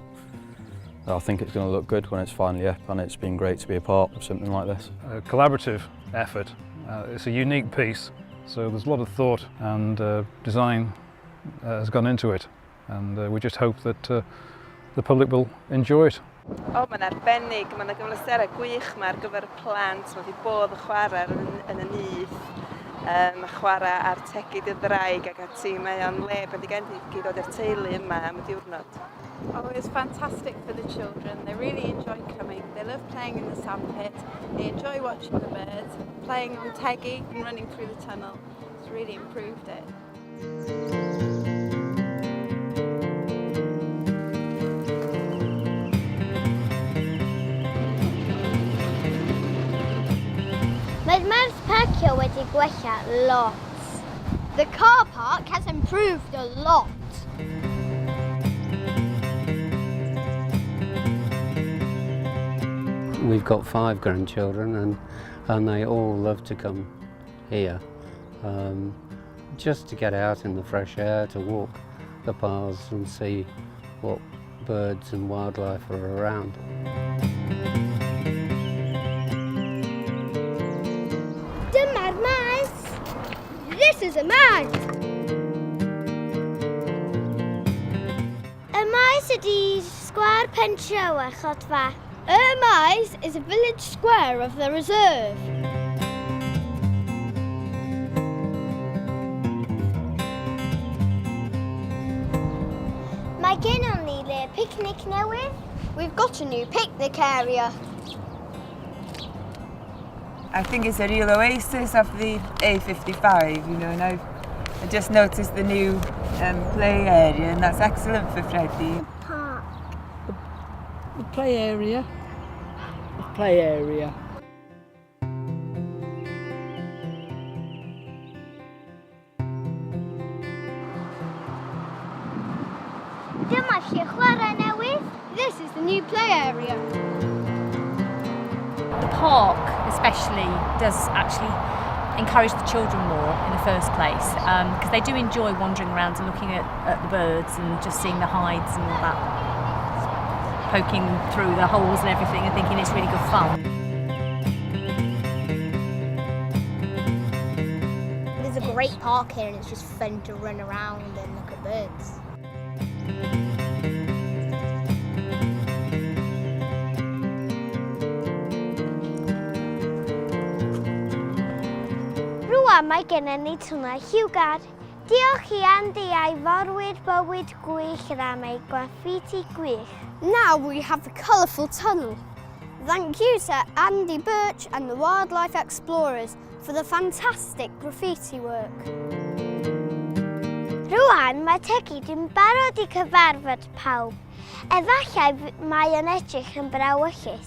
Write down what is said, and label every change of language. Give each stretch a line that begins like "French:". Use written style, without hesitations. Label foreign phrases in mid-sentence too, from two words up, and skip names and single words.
English: I think it's going to look good when it's finally up, and it's been great to be a part of something like this. A collaborative effort. It's a unique piece, so there's a lot of thought and design has gone into it, and we just hope that the public will enjoy it.
Welsh: O, mae'n arbennig, mae'n gyflesterau gwych yma ar gyfer y plant, mae wedi bod yn chwarae yn y nyth, mae chwarae ar tegid y ddraig ac ati, mae o'n le bendigedig I ddod i'r teulu yma am y diwrnod.
English: Oh, it's fantastic for the children. They really enjoy coming. They love playing in the sandpit. They enjoy watching the birds, playing on teggy and running through the tunnel. It's really improved it.
Welsh: Mae'r maes parcio wedi gwella lot.
English: The car park has improved a lot. We've got 5 grandchildren and they all love to come here just to get out in the fresh air, to walk the paths and see what birds and wildlife are around.
Welsh: Dyma'r maes.
English: This is a maes.
Welsh: Y maes ydi sgwâr pentref a chodfa.
English: Y maes is a village square of the reserve.
Welsh: Mae gennym ni le picnic newydd.
English: We've got a new picnic area. I think it's a real oasis of the A55, you know, and I just noticed the new play area, and that's excellent for Freddie. Park. The play area. The play area.
Welsh: Dyma lle chwarae newydd.
English: This is the new play area. The park especially does actually encourage the children more in the first place, because they do enjoy wandering around and looking at the birds and just seeing the hides and all that, poking through the holes and everything and thinking it's really good fun. There's a great park here and it's just fun to run around and look at birds.
Welsh: Rwan mae gennym ni twnnau lliwgar. Diolch i Andy a'i forwyd bywyd gwych am ei graffiti gwych.
English: Now we have the colourful tunnel. Thank you to Andy Birch and the Wildlife Explorers for the fantastic graffiti work.
Welsh: Rwan mae Tegi dwi'n barod i cyfarfod pawb. Efallai mae yn edrych yn brawychus.